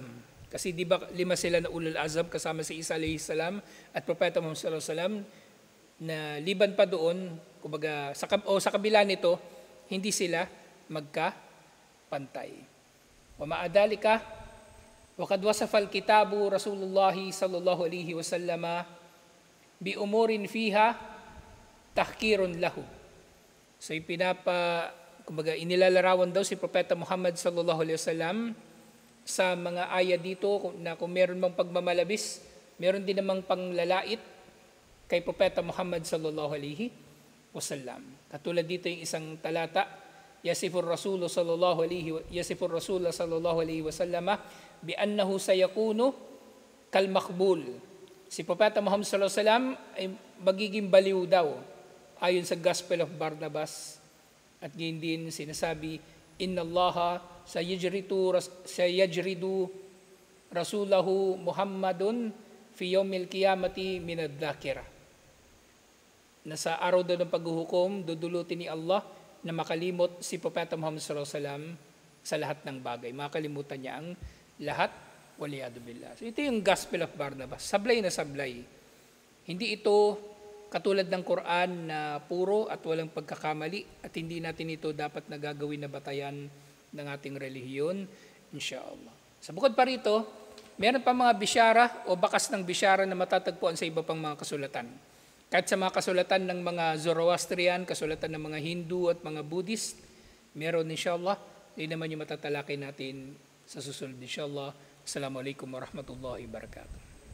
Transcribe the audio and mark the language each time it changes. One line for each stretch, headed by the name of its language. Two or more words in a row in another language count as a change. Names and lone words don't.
Filipino: Kasi di ba 5 sila na ulul azam kasama si Isa
Arabic: عليه السلام
Filipino: at Propeta Muhammad
Arabic: صلى الله عليه وسلم,
Filipino: na liban pa doon, kumbaga sa kabila nito, hindi sila magkapantay.
Arabic: ومع ذلك وقد وصف الكتاب رسول الله صلى الله عليه وسلم بأمور فيها تحقير له.
Filipino: So kumbaga inilalarawan daw si Propeta Muhammad
Arabic: صلى الله عليه وسلم
Filipino: sa mga ayat dito na kung meron mang pagmamalabis, meron din namang panglalait kay Propeta Muhammad
Arabic: صلى الله عليه وسلم.
Filipino: Katulad dito yung isang talata,
Arabic: يصف الرسول صلى الله عليه وسلم بأنه سيكون كالمخبول.
Filipino: Si Propeta Muhammad
Arabic: صلى الله عليه وسلم
Filipino: ay magiging baliw daw ayon sa Gospel of Barnabas. At ngayon din sinasabi,
Arabic: إن الله سيجرد رسوله محمدا في يوم القيامة من الذاكرة.
Filipino: Na sa araw daw ng paghuhukom, dudulutin ni Allah na makalimot si Propeta Muhammad
Arabic: صلى الله عليه وسلم
Filipino: sa lahat ng bagay. Makalimutan niya ang lahat,
Arabic: والعياذ بالله.
Filipino: So ito yung Gospel of Barnabas. Sablay na sablay. Hindi ito katulad ng Quran na puro at walang pagkakamali, at hindi natin ito dapat na gagawin na batayan ng ating relihiyon, insyaAllah. Sa bukod pa rito, meron pa mga bisyara o bakas ng bisyara na matatagpuan sa iba pang mga kasulatan. Kahit sa mga kasulatan ng mga Zoroastrian, kasulatan ng mga Hindu at mga Buddhist, meron insyaAllah. Yun naman yung matatalakay natin sa susunod insyaAllah.
Arabic: السلام عليكم ورحمة الله وبركاته.